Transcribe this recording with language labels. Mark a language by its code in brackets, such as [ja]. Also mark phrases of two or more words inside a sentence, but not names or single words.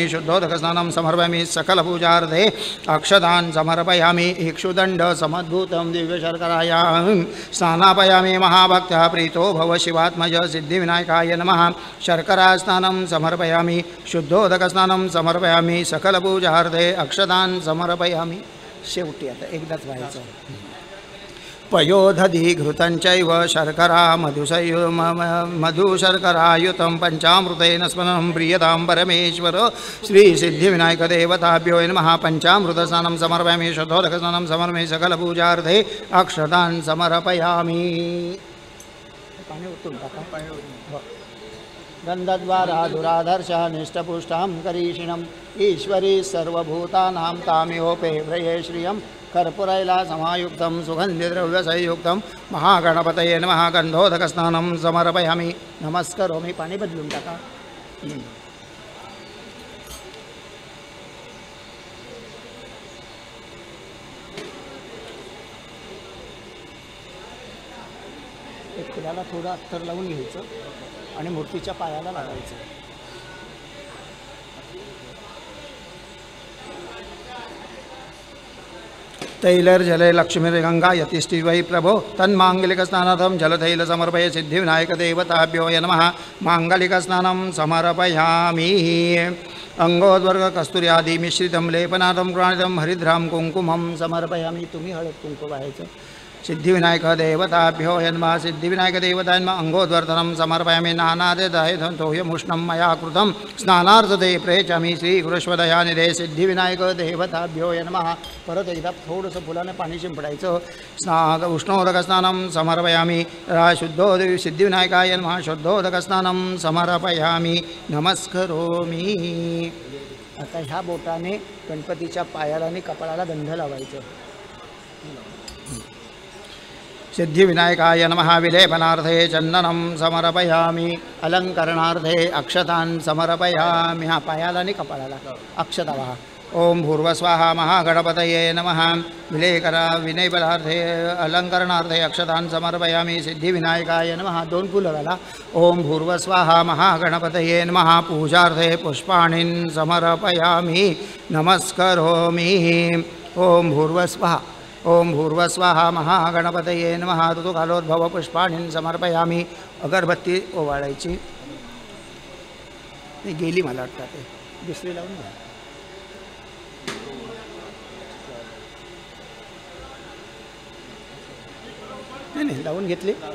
[sa] शुद्धोदकस्नानं समर्पयामि. सकलपूजार्थे अक्षतान् समर्पयामि. इक्षुदण्ड समद्भूतं दिव्यशर्करायां स्नानापयामि. महाभक्तः प्रीतो भव शिवात्मज सिद्धिविनायकाय नमः. शर्करा स्नानं समर्पयामि. शुद्धोदकस्नानं समर्पयामि. सकलपूजार्थे अक्षतान् समर्पयामि. [mr] शेवटी आता एकदाच व्हायचं. [sa] पयोदधी घृतंचैव शर्करा मधुशर्करायुतं पंचामृतेन स्मरणं प्रियतां परमेश्वर श्री सिद्धिविनायकदेवताभ्यो नमः. पंचामृतस्नानं समर्पयामि. शुद्धोदकस्नानं समर्पयामि. सकलपूजार्थे अक्षतान् समर्पयामि. [mr] पाणी उतरून टाका. [sa] गन्धद्वारा दुराधर्षः निष्ठपुष्टां करीषिणम् ईश्वरी सर्वभूतानां तामिहोपे व्रये श्रियं कर्पूरैला समायुक्तं सुगन्धिद्रव्यसंयुक्तं महागणपतये नमः. गन्धोदकस्नानं समर्पयामि. नमस्करोमि. [mr] पाणी बदलून टाका. एक फुलाला थोडं अत्तर लावून घ्यायचं आणि मूर्तीच्या पायाला लावायचं. [sa] तैलर्जले लक्ष्मीर्गंगा यतिष्ठि वै प्रभो तन्माङ्गलिकस्नानार्थं जलतैल समर्पय सिद्धिविनायकदेवताभ्यो नमः. माङ्गलिकस्नानं समर्पयामि. अंगोद्वर्ग कस्तुर्यादि मिश्रितं लेपनार्थं गृहाणितं हरिद्रां कुङ्कुमं समर्पयामि. [mr] तुम्ही हळद कुंकू व्हायचं. [sa] सिद्धिविनायकदेवताभ्यो नमः. सिद्धिविनायकदेवताय नमः. अंगोद्वर्धनं समर्पयामि. नानादिदयमुष्णं मया कृतं स्नानार्थते प्रयच्छामि श्रीगुरुष्वदयानिधे सिद्धिविनायकदेवताभ्यो नमः. [mr] परत एकदा थोडंसं फुलाने पाणी शिंपडायचं. [sa] उष्णोदकस्नानं समर्पयामि. शुद्धोदक सिद्धिविनायकाय नमः. शुद्धोदकस्नानं समर्पयामि. नमस्करोमि. [mr] आता ह्या बोटाने गणपतीच्या पायाला आणि कपाळाला गंध लावायचं. [sa] सिद्धिविनायकाय नमः. विलेपनार्थे चंदनं समर्पयामि. अलंकरणार्थे अक्षतान् समर्पयामि. [mr] हा पायाला आणि कपाळाला अक्षता व्हा. [sa] ओम भूर्वस्वाहा. महागणपतये नमः. विनयपदार्थे अलंकरणार्थे अक्षतान् समर्पयामि. सिद्धिविनायकाय नमः. [mr] 2 फुलं घाला. [sa] ओम भूर्वस्वाहा. महागणपतये नमः. पूजार्थे पुष्पाणीं समर्पयामि. नमस्करोमि. ओम भूर्वस्वाहा. ओम भूर्वस्वाहा. महागणपतये नमः. ऋतुकालोद्भव पुष्पाणीं समर्पयामि. [mr] अगरबत्ती ओवाळायची. ती गेली मला वाटतं. ते दुसरी लावून घ्या. नाही लावून घेतली.